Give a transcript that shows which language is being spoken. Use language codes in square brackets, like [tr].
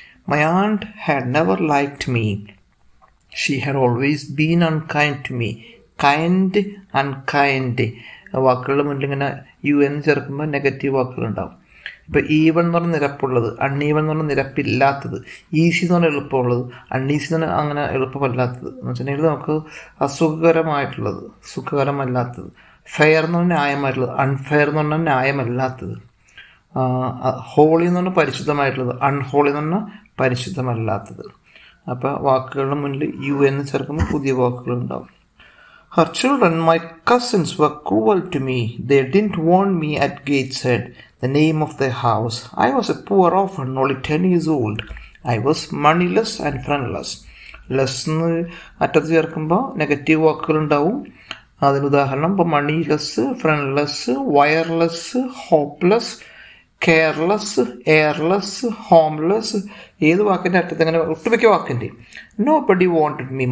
[en] My aunt had never liked me. She had always been unkind to me. Kind, unkind. [ml] വാക്കുകളുടെ മുന്നിൽ ഇങ്ങനെ U എന്ന് ചേർക്കുമ്പോൾ negative വാക്കുകളുണ്ടാവും. ഇപ്പോൾ ഈവൺ എന്ന് പറഞ്ഞാൽ നിരപ്പുള്ളത്, അൺഈവൺ എന്ന് പറഞ്ഞാൽ നിരപ്പില്ലാത്തത്, ഈസി എന്ന് പറഞ്ഞാൽ എളുപ്പമുള്ളത്, അൺഈസി എന്ന് പറഞ്ഞാൽ അങ്ങനെ എളുപ്പമല്ലാത്തത്. എന്ന് വെച്ചിട്ടുണ്ടെങ്കിൽ നമുക്ക് അസുഖകരമായിട്ടുള്ളത്, സുഖകരമല്ലാത്തത്. ഫെയർ എന്ന് പറഞ്ഞാൽ ന്യായമായിട്ടുള്ളത്, അൺഫെയർ എന്ന് പറഞ്ഞാൽ ന്യായമല്ലാത്തത്. ഹോളി എന്ന് പറഞ്ഞാൽ പരിശുദ്ധമായിട്ടുള്ളത്, അൺഹോളി എന്ന് പറഞ്ഞാൽ പരിശുദ്ധമല്ലാത്തത്. അപ്പോൾ വാക്കുകളുടെ മുന്നിൽ യു എന്ന് ചേർക്കുമ്പോൾ പുതിയ വാക്കുകളുണ്ടാവും. [en] Her children, my cousins, were cruel to me. They didn't want me at Gateshead, the name of their house. I was a poor orphan, only 10 years old. I was moneyless and friendless. [ml] Less എന്ന് അറ്റത്ത് ചേർക്കുമ്പോൾ negative വാക്കുകളുണ്ടാവും. അതിന് ഉദാഹരണം ഇപ്പോൾ മണിലെസ്, friendless, wireless, hopeless, careless, airless, homeless. ഏത് വാക്കിൻ്റെ അറ്റത്ത് അങ്ങനെ ഒട്ടുമിക്ക വാക്കിൻ്റെ. [en] Nobody wanted me.